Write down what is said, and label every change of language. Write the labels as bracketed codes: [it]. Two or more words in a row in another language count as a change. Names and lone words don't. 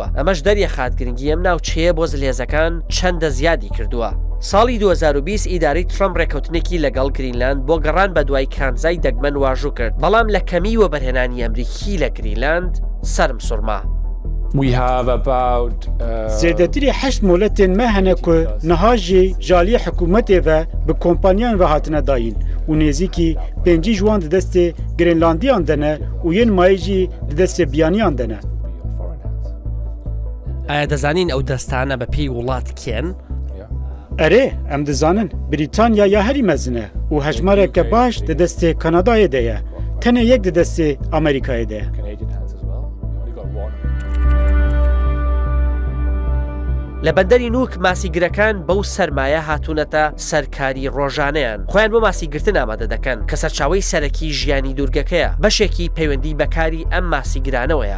[ckb] ئەمەش دەریەخات گرنگی ئەم ناوچەیە بۆ زلێزەکان چەندە زیادی کردووە. ساڵی 2020 ئیدارەی ترامپ ڕێککەوتنێکی لەگەڵ گرینلاند بۆ گەڕان بە دوای کانزای دەگمەن واژوو کرد، بەڵام لە کەمی وەبەرهێنانی ئەمریکی لە گرینلاند سەرم سوورما. [ku] زێدەتری 8 مۆلەتên me hene ku niha jê jaliyê hikûmetê ve bi kompaniyan ve hatine dayîn û nêzîkî 5 ji wan di destê Grênlandiyan de ne û yên mayê jî di destê biyaniyan de ne. [ckb] ئایا دەزانین ئەو دەستانە بە پێی وڵات کێن؟ [ku] Erê em dizanin Brîtanya ya herî mezin e û hejmareke baş di destê Kanadayê de ye, tenê yek di destê Amerîkayê de ye. [ckb] لە بەندەری نوک ماسیگرەکان بەو سەرمایە هاتوونەتە سەرکاری ڕۆژانەیان، خۆیان بۆ ماسیگرتن ئامادە دەکەن کە سەرچاوی سەرەکی ژیانی دوورگەکەیە، بەشێکی پەیوەندی بەکاری ئەم ماسیگرانەوەیە.